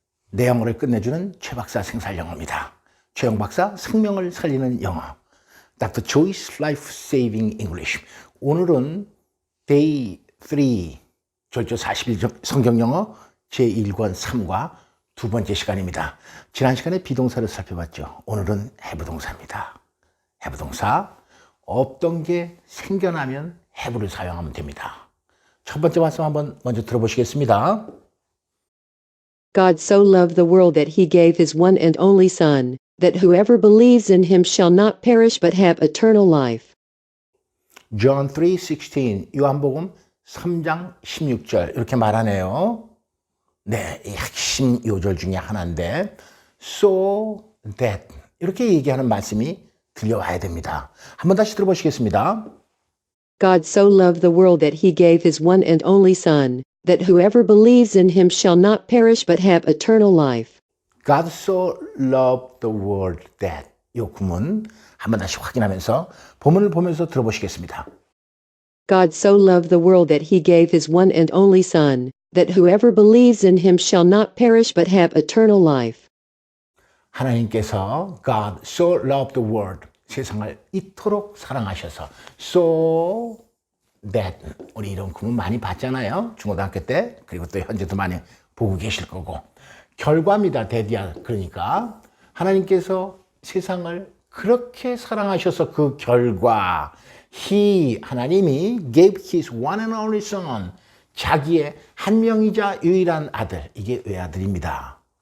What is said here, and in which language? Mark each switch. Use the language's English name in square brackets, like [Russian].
[Korean] 내 영어를 끝내주는 최 박사 생살영어입니다. 최영 박사 생명을 살리는 영어 Dr. [English] Choi's Life Saving English. [Korean] 오늘은 Day 3 절조 40일 성경영어 제1권 3과 두 번째 시간입니다. 지난 시간에 비동사를 살펴봤죠. 오늘은 해부동사입니다. 해부동사, 없던 게 생겨나면 have를 사용하면 됩니다. 첫 번째 말씀 한번 먼저 들어보시겠습니다. [English] God so loved the world that he gave his one and only Son, that whoever believes in him shall not perish but have eternal life. [Korean] John 3:16, 요한복음 3장 16절 이렇게 말하네요. 네, 이 핵심 요절 중에 하나인데 so that 이렇게 얘기하는 말씀이 들려와야 됩니다. 한번 다시 들어보시겠습니다. [English] God so loved the world that he gave his one and only Son, that whoever believes in him shall not perish but have eternal life. God so loved the world that [Korean] 이 구문 한번 다시 확인하면서 본문을 보면서 들어보시겠습니다. [English] God so loved the world that he gave his one and only Son, that whoever believes in him shall not perish but have eternal life. [Korean] 하나님께서 [English] God so loved the world [Korean] 세상을 이토록 사랑하셔서 so that 우리 이런 구문 많이 봤잖아요. 중고등학교 때 그리고 또 현재도 많이 보고 계실 거고 결과입니다. 대디야. 그러니까 하나님께서 세상을 그렇게 사랑하셔서 그 결과 하나님이 [English] gave his one and only son [Korean] 자기의 한 명이자 유일한 아들 이게 외아들입니다.